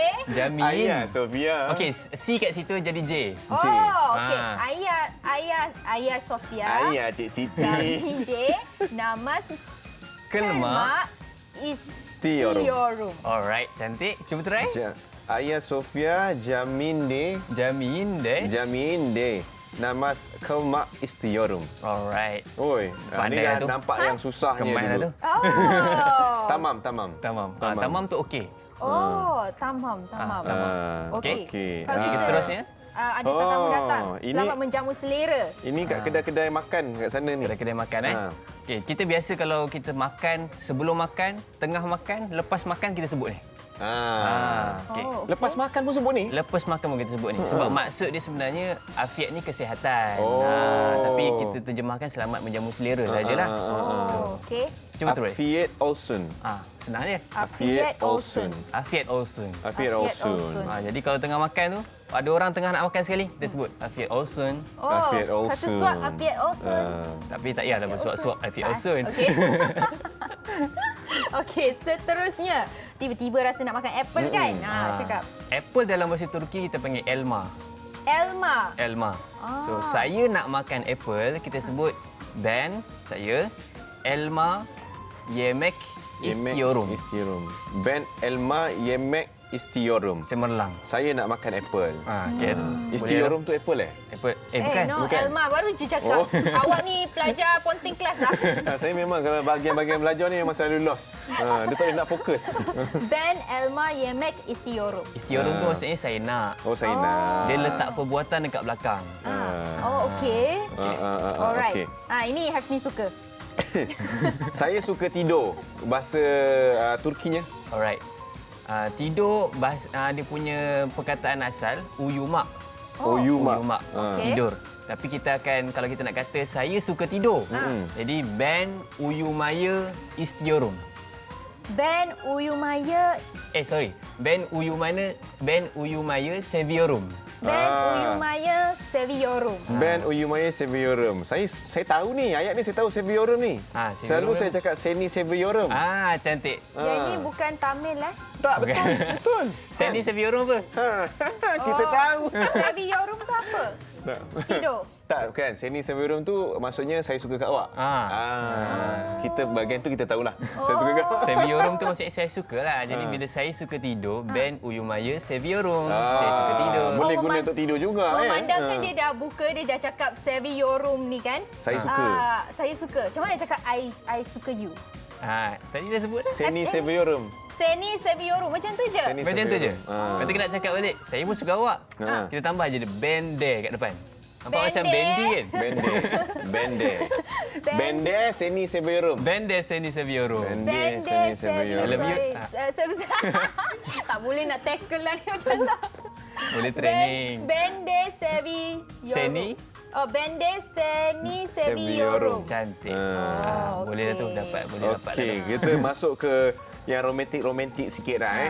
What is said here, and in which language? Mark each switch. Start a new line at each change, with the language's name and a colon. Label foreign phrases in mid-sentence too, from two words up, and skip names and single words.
Malay: Hagia Sophia. Okey, C kat situ jadi J. okey. Hagia Sophia Ayah Cik Siti.
Turkish: Jaminde Namaz Kılmak. Istiyorum.
Malay: Alright, cantik. Cuba try.
Turkish: Hagia Sophia Jamiinde namaz kelmak istiyorum.
Malay: Alright. Oi, ni Pandai dah lah tu. nampak yang susahnya Kemai lah dulu. tu. Oh. Tamam. Tamam. Tamam tu okey. Oh, tamam. Okey. Okey. Kalau kita, Seterusnya. ada tetamu datang. ini- Selamat menjamu selera. Ini kat kedai-kedai makan kat sana ni. Kedai-kedai makan Okey, kita biasa kalau kita makan, sebelum makan, tengah makan, lepas makan kita sebut ni. Okey. Oh, Lepas makan pun sebut ni? Lepas makan pun kita sebut ni. Sebab maksud dia sebenarnya afiat ni kesihatan. Oh. Tapi kita terjemahkan selamat menjamu selera sajalah. Oh, okey. Cuba terus.
Turkish: Afiyet olsun.
Malay: Senang je.
Turkish: Afiyet olsun. Afiat olsun. Afiyet olsun.
Malay: Jadi kalau tengah makan tu, ada orang tengah nak makan sekali, kita sebut
Turkish: afiat olsun.
Malay: Oh,
Turkish: Afiat olsun.
Malay: satu suap
Turkish: afiat olsun.
Malay: Tapi tak payahlah bersuap-suap
Turkish: afiat olsun.
Malay: Okey. Okey, seterusnya. Tiba-tiba rasa nak makan apple kan? Cakap. Apple dalam bahasa Turki kita panggil elma. Elma. So saya nak makan apple, kita sebut ben saya
Turkish: elma yemek istiyorum. Ben elma yemek istiyorum.
Malay: Cemerlang. Saya nak makan apple. Okay. Istiyorum tu apple Apple. Bukan. Bukan. Elma baru je cakap. Awak ni pelajar ponting kelas lah. Saya memang kalau bahagian-bahagian belajar ni memang selalu lost. Dia tak boleh nak fokus.
Turkish: Ben elma yemek istiyorum.
Malay: Istiyorum tu maksudnya saya nak. Oh, saya nak. Dia letak perbuatan dekat belakang. Oh, okey. Alright. okey. Ini Hafni suka. Saya suka tidur. Bahasa Turkinya. Alright. Tidur dia punya perkataan asal uyumak. Uyumak. Okey. Tidur. Tapi kita akan, kalau kita nak kata saya suka tidur.
Turkish: Jadi ben uyumaya istiyorum. Ben uyumaya Ben uyumaya seviyorum. Ben uyumaya seviyorum. Ben uyumaya seviyorum.
Malay: Saya tahu ni, ayat ni saya tahu seviyorum ni. Selalu saya cakap
Turkish: seni seviyorum.
Malay: Cantik. Yang ni bukan Tamil Tak, betul.
Turkish: Seni seviyorum apa?
Malay: Kita tahu. Seviyorum tu apa? Tidur. Tak, bukan.
Turkish: Seni seviyorum
Malay: tu maksudnya saya suka kat awak. Kita bahagian tu kita tahulah. Saya suka kat awak. Seviyorum tu maksudnya saya suka lah. Jadi bila saya suka tidur,
Turkish: ben uyumaya seviyorum.
Malay: Saya suka tidur. Boleh guna untuk tidur juga. Memandangkan dia dah buka, dia dah cakap seviyorum ni kan. Saya suka. Saya suka. Macam mana cakap I suka you? Tadi dah sebut dah.
Turkish: Seni seviyorum. Seni seviyorum.
Malay: Macam tu je. Macam tu je. Nanti kita nak cakap balik. Saya pun suka awak. Kita tambah je bende kat depan. Nampak macam bendi kan?
Turkish: Bende seni seviyorum. Bende seni seviyorum. Bende seni seviyorum.
English: I love you.
Malay: Tak boleh nak tackle lah ni macam tu. Boleh training.
Turkish: Bende seviyorum.
Malay: Seni?
Turkish: Bende seni seviyorum.
Malay: Cantik. Boleh dah tu dapat. Boleh dapat. Okey, kita masuk ke yang romantik sikit dah.